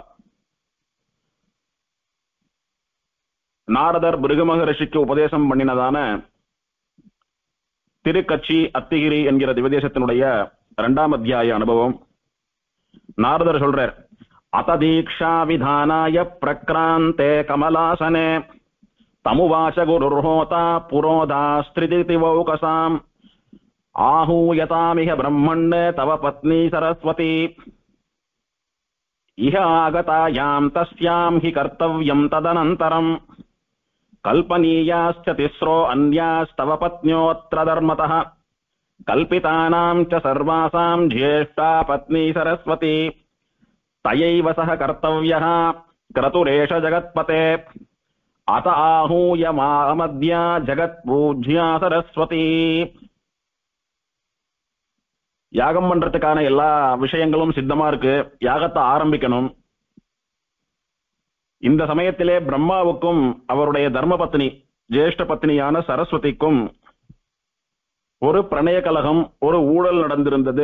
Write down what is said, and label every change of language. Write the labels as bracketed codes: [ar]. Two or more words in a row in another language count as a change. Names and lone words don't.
[ta] நாரதர் பிருகு மகரிஷிக்கு உபதேசம் பண்ணினதான திருக்கச்சி அத்திகிரி என்கிற திவதேசத்தினுடைய இரண்டாம் அத்தியாய அனுபவம். நாரதர் சொல்றார், [sa] अथदीक्षा विधानाय प्रक्रान्ते कमलासने तमुवाच गुरुर्होता पुरोधास्त्रिदि वौकसाम् आहूयतामिह ब्रह्मण्य तव पत्नी सरस्वती इह आगतायां तस्यां हि कर्तव्यं तदनन्तरं कल्पनीयाश्च तिस्रो अन्यास्तव पत्न्योऽत्र धर्मतः कल्पितानां च सर्वासां ज्येष्ठा पत्नी सरस्वती तयैव सह कर्तव्यः क्रतुरेष जगत्पते अत आहूय मामद्या जगत्पूज्या सरस्वती. [ta] யாகம் பண்றதுக்கான எல்லா விஷயங்களும் சித்தமா இருக்கு. யாகத்தை ஆரம்பிக்கணும். இந்த சமயத்திலே பிரம்மாவுக்கும் அவருடைய தர்ம பத்னி ஜேஷ்ட பத்னியான சரஸ்வதிக்கும் ஒரு பிரணய கலகம், ஒரு ஊழல் நடந்திருந்தது.